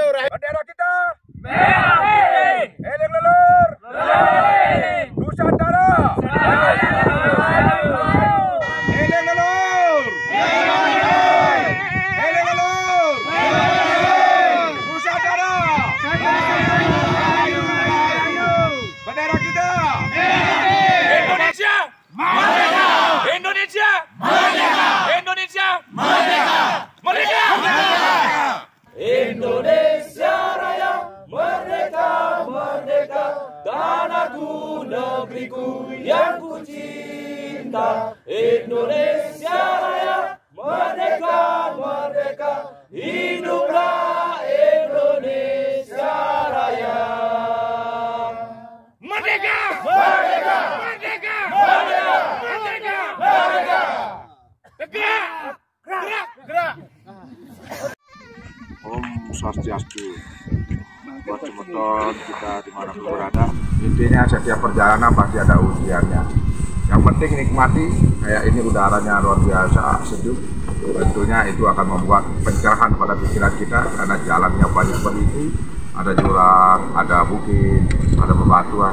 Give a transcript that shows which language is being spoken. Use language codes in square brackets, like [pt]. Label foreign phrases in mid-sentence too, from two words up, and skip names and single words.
[id] Bendera kita merah putih. [jv] Eling leluhur, [id] Nusantara, [jv] eling leluhur, [id] Nusantara, bendera kita Indonesia merdeka, Indonesia merdeka, Indonesia merdeka, merdeka. Indonesia Raya merdeka, merdeka, tanahku, negeriku yang ku cinta. Indonesia Raya merdeka, merdeka, hiduplah Indonesia Raya. Merdeka, merdeka, merdeka, merdeka, merdeka, merdeka. Gerak. [ban] Om Swastiastu. [id] Buat teman-teman kita dimanapun berada, intinya setiap perjalanan pasti ada ujiannya. Yang penting nikmati, kayak ini udaranya luar biasa sejuk. Tentunya itu akan membuat pencerahan pada pikiran kita, karena jalannya banyak berliku, ada jurang, ada bukit, ada bebatuan.